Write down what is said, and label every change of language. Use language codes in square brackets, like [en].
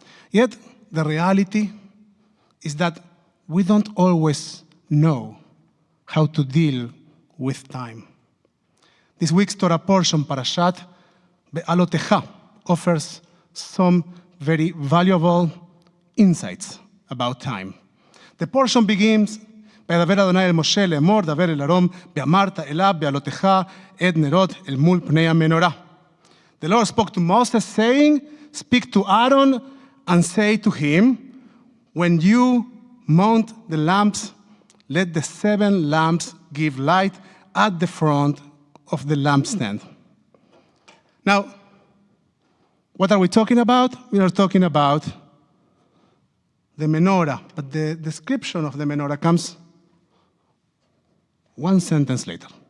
[en] Yet, the reality is that we don't always know how to deal with time. This week's Torah portion, Parashat Be'alotecha, offers some very valuable insights about time. The portion begins, [he] וידבר אדוני אל משה לאמור, דבר אל ארום, ואמרת אליו בעלותך עד נרות אל מול פני המנורה. [en] The Lord spoke to Moses, saying, speak to Aaron and say to him, when you mount the lamps, let the 7 lamps give light at the front of the lampstand. Now, what are we talking about? We are talking about the menorah, but the description of the menorah comes one sentence later.